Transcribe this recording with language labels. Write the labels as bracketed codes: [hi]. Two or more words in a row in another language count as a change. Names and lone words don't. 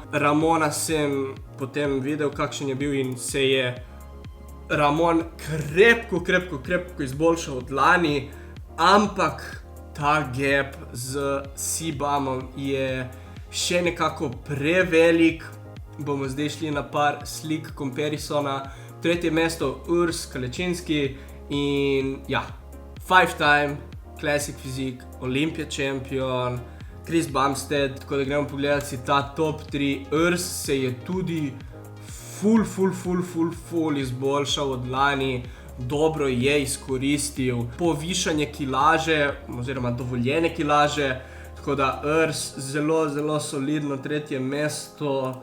[sl] Ramona sem potem videl, kakšen je bil in se je Ramon krepko izboljšal od lani, ampak ta gap z Sibamom je še nekako prevelik. Bomo zdaj šli na par slik comparisona. Tretje mesto Urs Kalečinski in ja, [en] 5-time classic fizik, Olympia champion, [sl] Chris Bumstead, tako da gremo pogledati si ta top 3. Urs se je tudi full izboljšal od lani, dobro je izkoristil povišanje kilaže oziroma dovoljene kilaže, tako da Urs zelo solidno tretje mesto.